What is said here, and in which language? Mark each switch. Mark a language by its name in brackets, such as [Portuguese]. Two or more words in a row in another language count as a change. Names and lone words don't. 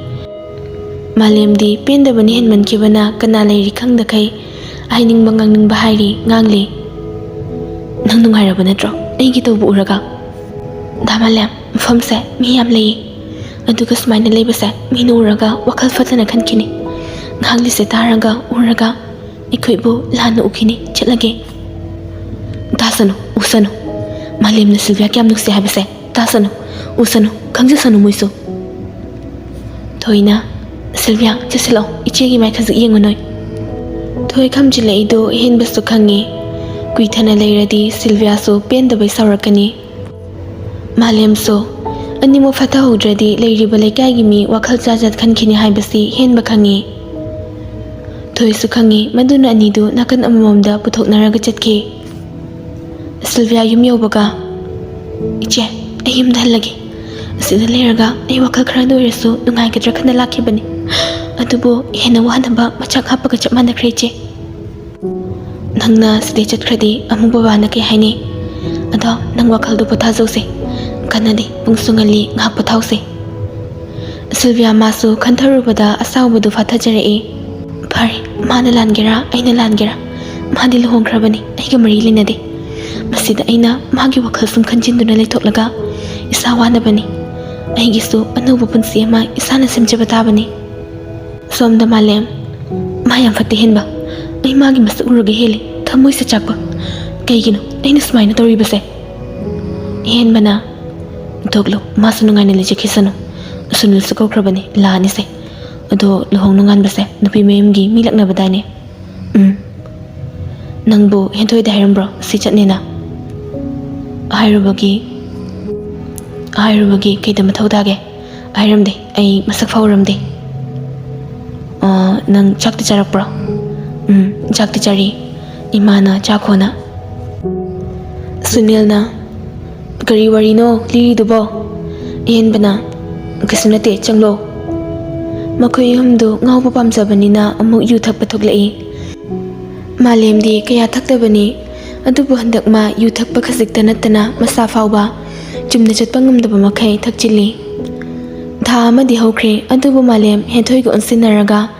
[Manipuri] malemdi pendabani henman kibana kana leiri khangda kai hapiningba ngangningba hairi ngangli nang nungairaba natro aigi tawbu uraga dhamalem mfamse mi yam lei aduga smaina leibase minu uraga wakal fatana khankini ngangli se taraga uraga ikhoibu lana ukini chatlage dasanu usanu malemna Sylvia kyam nukse habase dasanu usanu khangjasanu muisu thoina Sylvia chasilo ichegi mai khazu yengonoi thoi khamjilaido henbasu khangi kuithana leiradi Sylvia so pendabai saurakani malem so animo fatha hodradi leiriba leikaigi mi wakhal chajat khankhini haibasi henba khangi thoi su khangi maduna anidu nakan amamamda puthoknaraga chatki Sylvia yum yobaga iche ayum dhalagi asida leiraga ai wakhal khara doirasu nungai gadra khana lakhibani adubo hena wahanaba machak hapaga chapmana khreche nangna side chatkradi amu babana ke haini ado nang wakhal do potha jause kanadi pungsungali ngak pothause Sylvia masu khantharubada asawbudu fathajarei phare mana langera aina langera madi luhongkrabani aiga mari linade masida aina magi wakhal sum khanjinduna leithoklaga isa wanabani aigisu anubu punsi ama isana semjaba tabani somda malem mayam fatte henba ai magi mas uruge hele thamoi se chakpa kaigino aina smaina toribase henbana doglo masunungaine leje khisanu sunil su kokrabani lani se ado lohong nungan base nupi Miyamgi milakna badane nangbu henthoi da hairam bro si chatnena airubagi kaida mathawdage airamde ai masak fawramde nang chakti charak bro chakti chari imana chakhona Sunilna gari wari no liri dubo henbana kasunate changlo makhoi humdu ngawba pamjabanina amuk yu thakpa thoklai malemdi kaya thaktabani adubu handakma yu thakpa khajikta natana masa fawba chumna chatpa ngamdaba makhai thakchili tha amadi hokre adubu malem henthoi go onsinaraga